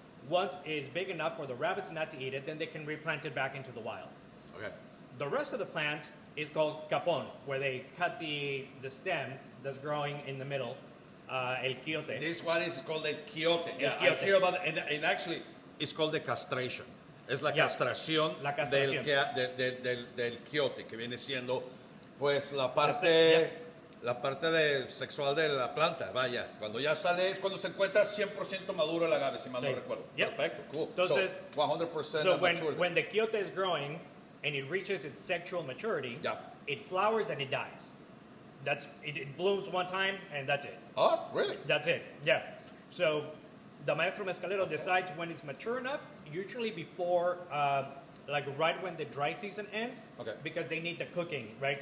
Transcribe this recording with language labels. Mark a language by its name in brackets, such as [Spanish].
[English] Once it's big enough for the rabbits not to eat it, then they can replant it back into the wild. Okay. The rest of the plant is called capon, where they cut the stem that's growing in the middle, el quiote. This one is called el quiote. Yeah, I hear about it, and actually it's called the castration. [Spanish] Es la castración, del quiote, que viene siendo pues la parte sexual de la planta, vaya. Cuando ya sale es cuando se encuentra 100% maduro el agave, si mal no recuerdo. [English] Yep. [Spanish] Perfecto, cool. Entonces, [English] so 100% so mature. when the quiote is growing and it reaches its sexual maturity, it flowers and it dies. It blooms one time and that's it. Oh, really? That's it, yeah. So the maestro mezcalero decides when it's mature enough, usually before, right when the dry season ends, because they need the cooking, right?